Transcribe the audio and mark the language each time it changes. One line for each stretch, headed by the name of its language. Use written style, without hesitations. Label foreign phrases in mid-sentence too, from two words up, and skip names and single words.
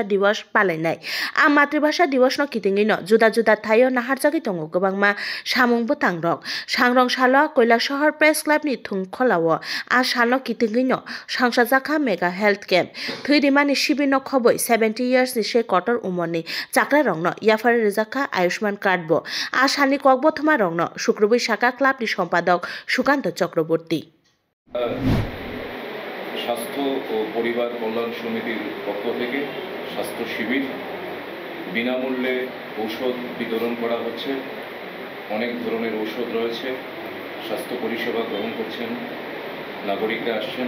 Kok Borok: दिवस पालायनाय आ मातृभाषा दिवस न कितिंगै न जुदा जुदा थायो नाहारजागै तंगो गोबांमा सामुंबो तांरक सांरं साल कैलाशहर
English: press club
Kok Borok: नि थुंखलाव आ साल कितिंगैनो संसार जाखा
English: mega health camp
Kok Borok: थैरिमानि शिबिर खबै 70 इयर्स नि से कटर उमरनि चाकरा रंनो याफारे रेजाखा आयुष्मान कार्ड बो आसानि ककबथमा रंनो शुक्रबै शाखा क्लाब नि सम्पादक सुकाন্ত चक्रवर्ती
Bangla: স্বাস্থ্য ও পরিবার কল্যাণ সমিতির পক্ষ থেকে স্বাস্থ্য শিবির বিনামূল্যে ঔষধ বিতরণ করা হচ্ছে। অনেক ধরনের ঔষধ রয়েছে, স্বাস্থ্য পরিষেবা গ্রহণ করছেন নাগরিকরা আসছেন।